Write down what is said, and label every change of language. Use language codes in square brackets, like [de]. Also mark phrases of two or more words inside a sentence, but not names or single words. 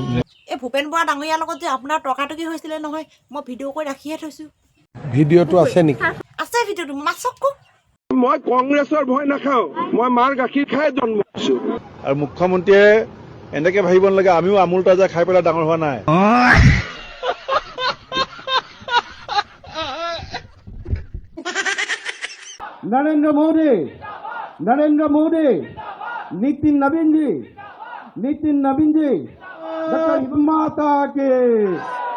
[as] এই ভূপেন বৰা ডাঙৰীয়াৰ লগত যে আপোনাৰ তৰ্কাতৰ্কি হৈছিলে নহয়, মই ভিডিঅ' কৰি ৰাখিয়ে থৈছো। ভিডিঅ'টো আছে নেকি? আছে ভিডিঅ'টো, মামা চকু। মই কংগ্ৰেছৰ ভয় নাখাওঁ, মই মাৰ গাখীৰ খাই জন্ম হৈছো। আৰু মুখ্যমন্ত্ৰীয়ে এনেকে ভাবিব নালাগে আমিও আমুল তাজা খাই পেলাই ডাঙৰ হোৱা নাই। [hi] नरेंद्र मोदी, नितिन नवीन जी, डॉक्टर माता के